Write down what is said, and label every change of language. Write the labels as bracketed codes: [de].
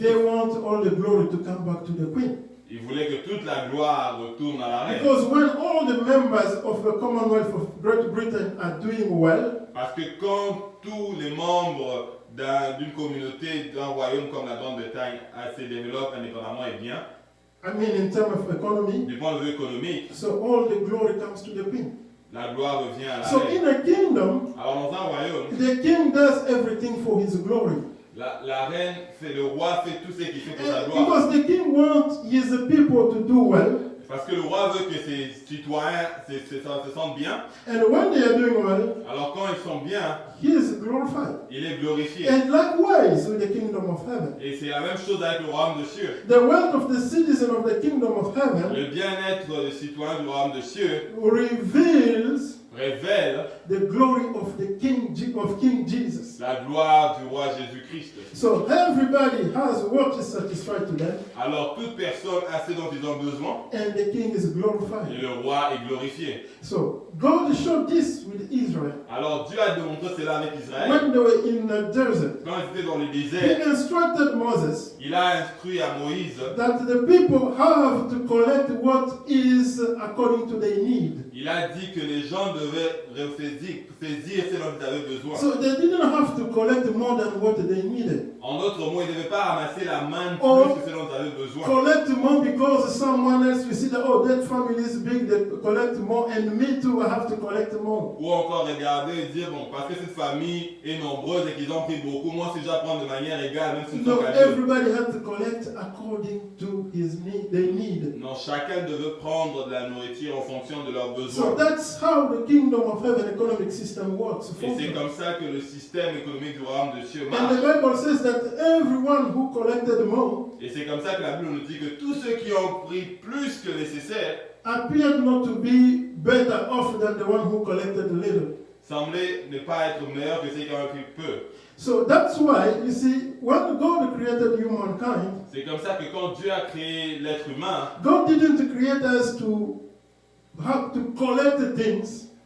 [en] they want all the glory to come back to the queen. [fr] Ils voulaient que toute la gloire retourne à la reine. [en] Because when all the members of the Commonwealth of Great Britain are doing well, [fr] Parce que quand tous les membres d'une communauté, d'un royaume comme la Grande-Bretagne se développent indépendamment et bien, [en] I mean in terms of economy, [fr] du point de vue économique, [en] so all the glory comes to the queen. [fr] la gloire revient à la [en] So [fr] reine. [en] in a kingdom, [fr] Alors dans un royaume, [en] the king does everything for his glory. [fr] la reine le roi fait tout ce qu'il fait pour sa gloire. [en] Because the king wants his people to do well, [fr] Parce que le roi veut que ses citoyens se sentent bien. [en] and when they are doing well, [fr] Alors quand ils sont bien, [en] he is glorified. [fr] il est glorifié. [en] And likewise with the kingdom of heaven. [fr] Et c'est la même chose avec le royaume de cieux. [en] The wealth of the citizen of the kingdom of heaven [fr] Le bien-être des citoyens du royaume de cieux [en] reveals [fr] révèle [en] the glory of the King Jesus. [fr] la gloire du roi Jésus-Christ. [en] So everybody has what is satisfied to them, [fr] Alors toute personne a ce dont ils ont besoin [en] and the king is [fr] et [en] glorified. [fr] le roi est glorifié. [en] So God showed this with Israel [fr] Alors Dieu a démontré cela avec Israël. [en] when they were in the desert. [fr] Quand ils étaient dans le [en] He [fr] désert, [en] instructed Moses [fr] il a instruit à Moïse, [en] that the people have to collect what is according to their need. [fr] il a dit que les gens devaient saisir ce dont ils avaient besoin. [en] So they didn't have to collect more than what they needed. [fr] En d'autres mots, ils ne devaient pas ramasser la manne Oh. plus que ce dont ils avaient besoin. [en] Collect more because someone else, you see that, oh, that family is big, they collect more, and me too, I have to collect more. [fr] Ou encore regarder et dire, bon, parce que cette famille est nombreuse et qu'ils ont pris beaucoup, moi si je dois prendre de manière égale, même si nous [en] No, [fr] sommes qu'à deux. [en] everybody had to collect according to his need, their need. [fr] Non, chacun devait prendre de la nourriture en fonction de leurs [en] So [fr] besoins. [en] that's how the kingdom of heaven economic system works. [fr] Et c'est comme ça que le système économique du royaume de Dieu [en] And the [fr] marche. [en] Bible says that everyone who collected more [fr] Et c'est comme ça que la Bible nous dit que tous ceux qui ont pris plus que nécessaire [en] appeared not to be better off than the one who collected little. [fr] semblaient ne pas être meilleurs que ceux qui ont pris peu. [en] So that's why, you see, when God created humankind, [fr] C'est comme ça que quand Dieu a créé l'être humain, [en] God didn't create us to have to collect things.